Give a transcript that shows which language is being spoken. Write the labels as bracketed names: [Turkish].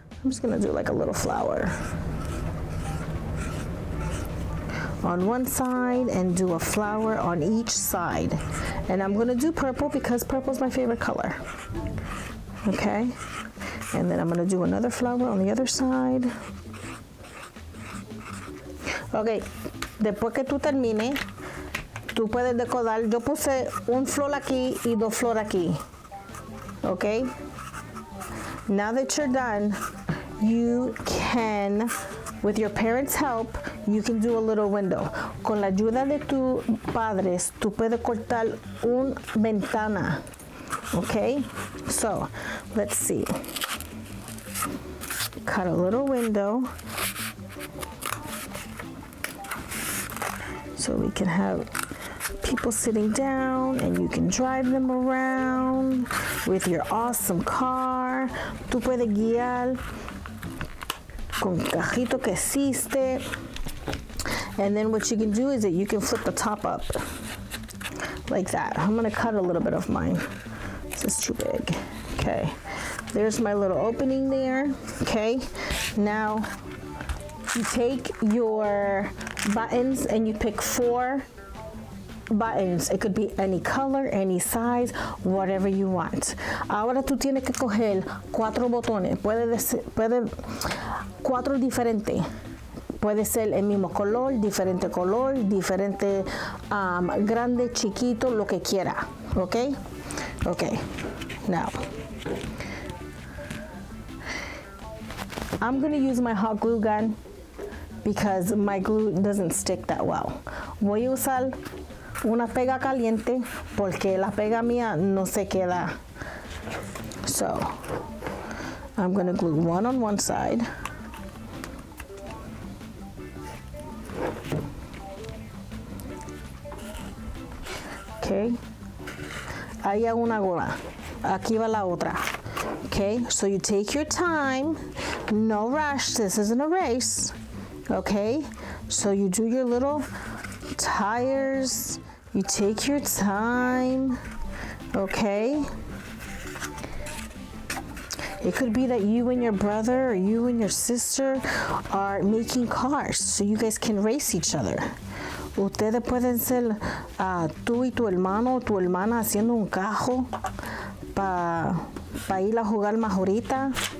[English] I'm just gonna do like a little flower on one side and do a flower on each side. And I'm gonna do purple because purple is my favorite color. Okay, and then I'm gonna do another flower on the other side. [Spanish] Okay, después que tú termines, tú puedes decorar. Yo puse un flor aquí y 2 flores aquí. [English] Okay, now that you're done, you can, with your parents' help, you can do a little window. [Spanish] Con la ayuda de tus padres, tú puedes cortar una ventana. [English] Okay, so let's see. Cut a little window so we can have people sitting down and you can drive them around with your awesome car. [Spanish] Tú puedes guiar con cajito que existe. [English] And then what you can do is that you can flip the top up like that. I'm gonna cut a little bit of mine. This is too big. Okay, there's my little opening there. Okay, now you take your buttons and you pick 4 buttons. It could be any color, any size, whatever you want. [Spanish] Ahora tú tienes que coger 4 botones. Puede 4 diferentes. Puede ser el mismo color, diferente grande, chiquito, lo que quiera. [English] Okay? Okay. Now, I'm going to use my hot glue gun because my glue doesn't stick that well. [Spanish] Voy a usar una pega caliente porque la pega mía no se queda. [English] So, I'm going to glue one on one side. [Spanish] Okay. Ahí hago una gola. Aquí va la otra. [English] Okay, so you take your time. No rush. This isn't a race. Okay, so you do your little tires. You take your time. Okay. It could be that you and your brother or you and your sister are making cars so you guys can race each other. [Spanish] Ustedes pueden ser tú y tu hermano o tu hermana haciendo un carro para ir a jugar más ahorita.